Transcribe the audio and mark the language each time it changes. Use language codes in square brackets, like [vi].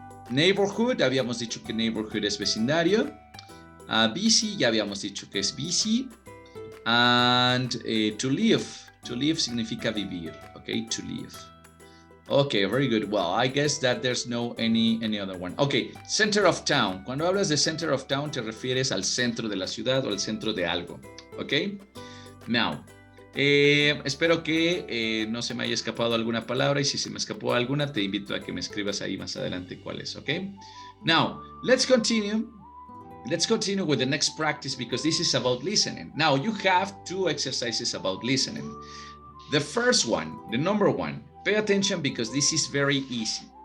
[es] Neighborhood, habíamos dicho que neighborhood es vecindario. Busy, ya habíamos dicho que es busy. And to live significa vivir, ¿ok? [en] To live. Okay, very good. Well, I guess that there's no any other one. Okay, center of town. [es] Cuando hablas de center of town, te refieres al centro de la ciudad o al centro de algo. Okay? Now, espero que no se me haya escapado alguna palabra y si se me escapó alguna, te invito a que me escribas ahí más adelante cuál es. [en] Okay? Now, let's continue. Let's continue with the next practice because this is about listening. Now, you have 2 exercises about listening. The first one, the number 1, pay attention because this is very easy.